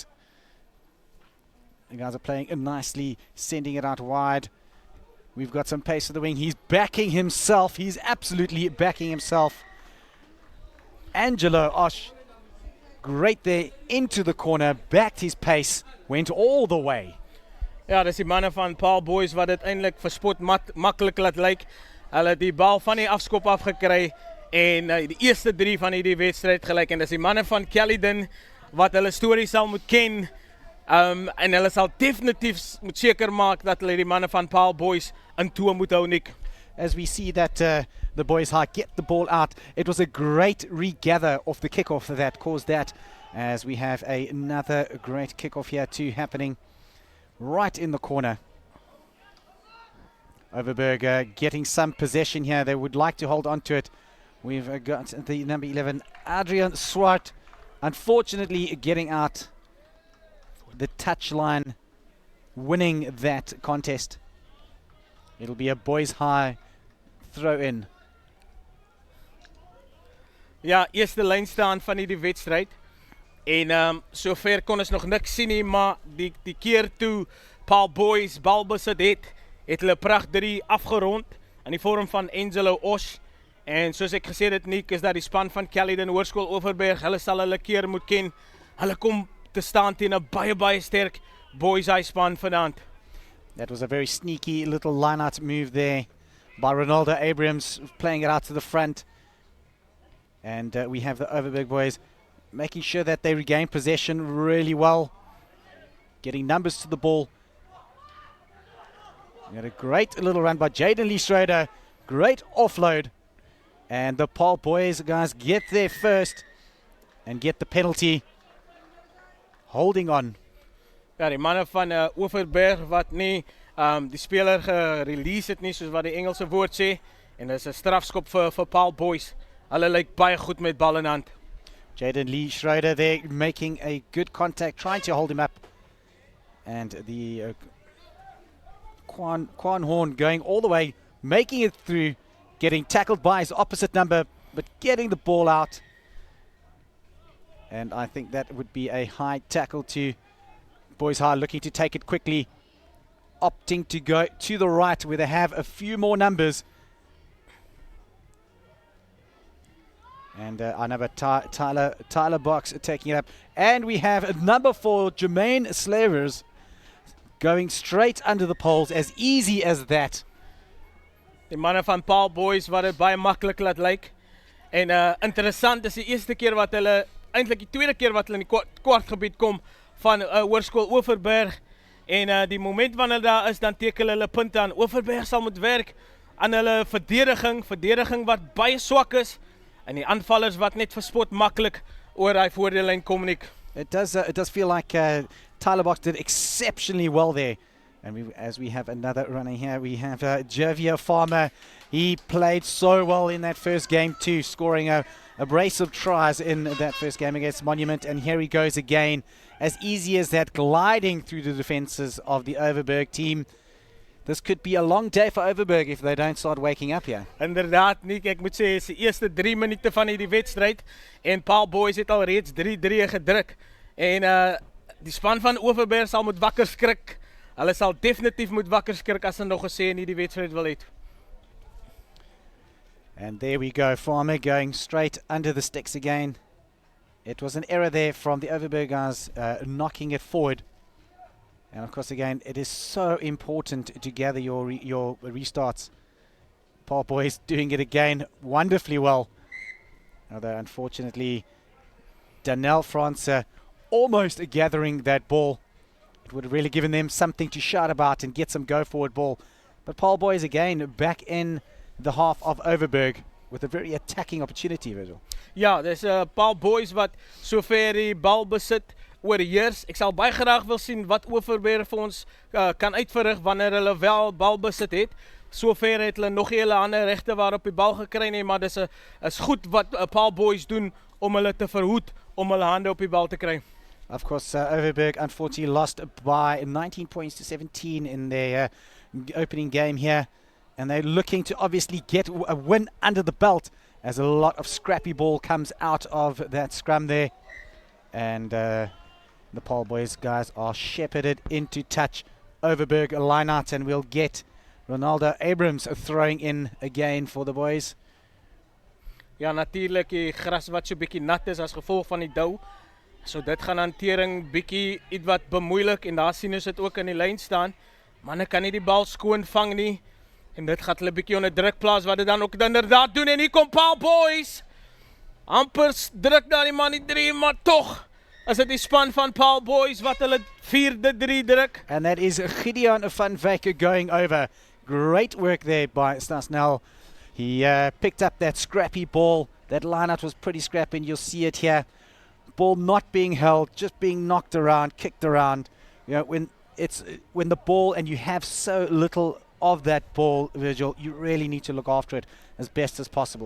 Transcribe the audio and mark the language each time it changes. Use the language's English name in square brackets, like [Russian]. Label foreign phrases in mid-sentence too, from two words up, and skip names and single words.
[English] The guys are playing nicely, sending it out wide. We've got some pace to the wing. He's backing himself. He's absolutely backing himself. Angelo Osh, great there into the corner, backed his pace, went all the way. [Afrikaans] Ja, dis die manne van Paul Boys wat dit eintlik vir spot maklik laat lyk. Hulle het die bal van die afskop afgekry en die eerste 3 van hierdie wedstryd gelyk en dis die manne van Caledon wat hulle storie sal moet ken. En hulle sal definitief moet seker maak dat hulle die manne van Paul Boys in toom moet hou, Nick. [English] As we see that the Boys High get the ball out, it was a great regather of the kickoff that caused that, as we have another great kickoff here too happening right in the corner. Overberg getting some possession here. They would like to hold on to it. We've got the number 11, Adrian Swart, unfortunately getting out the touchline, winning that contest. It'll be a Boys High throw in. [Afrikaans] Ja, eerste lyn staan van hierdie wedstryd. En sover kon ons nog niks sien nie, maar die keer toe Paul Boys balbesit het hulle pragt 3 afgerond in die vorm van Angelo Osh. En soos ek gesê het, Nick, is dat die span van Caledon Hoërskool Overberg, hulle sal hulle keer moet ken. Hulle kom te staan teen 'n baie sterk Boys High span vanaand. [English] That was a very sneaky little line-out move there by Ronaldo Abrams, playing it out to the front. And we have the Overberg boys making sure that they regain possession really well, getting numbers to the ball. We had a great little run by Jaden Lee Schrader, great offload. And the Paul boys guys get there first and get the penalty. Holding on. [Afrikaans] Ja, die manne van Overberg wat nie die speler gerelease het nie, soos wat die Engelse woord sê. En dis 'n strafskop vir Paul Boys. Hulle lyk baie goed met bal in hand. [English] Jaden Lee Schrader there making a good contact, trying to hold him up. And the Quan Horn going all the way, making it through, getting tackled by his opposite number, but getting the ball out. And I think that would be a high tackle to Boys High, looking to take it quickly, opting to go to the right where they have a few more numbers. And our number Tyler Box taking it up. And we have a number 4, Jermaine Slavers, going straight under the poles, as easy as that. [Afrikaans] Die manne van Paul Boys wat dit baie maklik laat lyk. En interessant is die eerste keer wat hulle, eintlik die tweede keer wat hulle in die kwartgebied kom van Hoërskool Overberg. En die moment wanneer daar is, dan teken hulle punte aan. Overberg sal moet werk aan hulle verdediging wat baie swak is. En die aanvallers wat net verspot maklik oor hy voordeellyn kom, Nick. [English] It does feel like Tyler Box did exceptionally well there. And as we have another runner here, we have Javier Farmer. He played so well in that first game too, scoring a brace of tries in that first game against Monument. And here he goes again, as easy as that, gliding through the defenses of the Overberg team. This could be a long day for Overberg if they don't start waking up here. [Afrikaans] Inderdaad, Nick, ek moet sê, is die eerste 3 minute van hierdie wedstryd en Paul Boys het al reeds 3-3 gedruk. En die span van Overberg sal moet wakker skrik. Hulle sal definitief moet wakker skrik as hulle nog gesê in hierdie wedstryd wil het. [English] And there we go, Farmer going straight under the sticks again. It was an error there from the Overberg guys, knocking it forward. And of course, again, it is so important to gather your restarts. Paul Boys doing it again wonderfully well. Although, unfortunately, Danelle France almost gathering that ball. It would have really given them something to shout about and get some go-forward ball. But Paul Boys, again, back in the half of Overberg with a very attacking opportunity, Virgil. [Afrikaans] Ja, dis Paul Boys wat sover die bal besit oorheers. Ek sal baie graag wil sien wat Overberg vir ons kan uitverrig wanneer hulle wel bal besit het. Sover het hulle nog nie hulle hande regte waar op die bal gekry nie, maar dis is goed wat Paul Boys doen om hulle te verhoed om hulle hande op die bal te kry. [English] Of course, Overberg unfortunately lost by 19 points to 17 in their opening game here. And they're looking to obviously get a win under the belt as a lot of scrappy ball comes out of that scrum there. And the Paul Boys guys are shepherded into touch. Overberg a line out, and we'll get Ronaldo Abrams throwing in again for the boys. [Afrikaans] Ja, natuurlijk die gras wat so bietjie nat is as gevolg van die dou. So dit gaan hantering bietjie iets wat bemoeilik en daar sien ons dit ook in die lyn staan. Manne kan nie die bal skoon vang nie. En dit gaat hulle bietjie onder druk plaas wat dit dan ook inderdaad doen. En hier kom Paul Boys. Amper druk daar die man die 3, maar toch is dit die span van Paul Boys wat hulle 4-3 druk. [English] And that is Gideon van Wyk going over. Great work there by Stasnell. He picked up that scrappy ball. That lineout was pretty scrappy, and you'll see it here. Ball not being held, just being knocked around, kicked around. You know, when the ball and you have so little of that ball, Virgil, you really need to look after it as best as possible.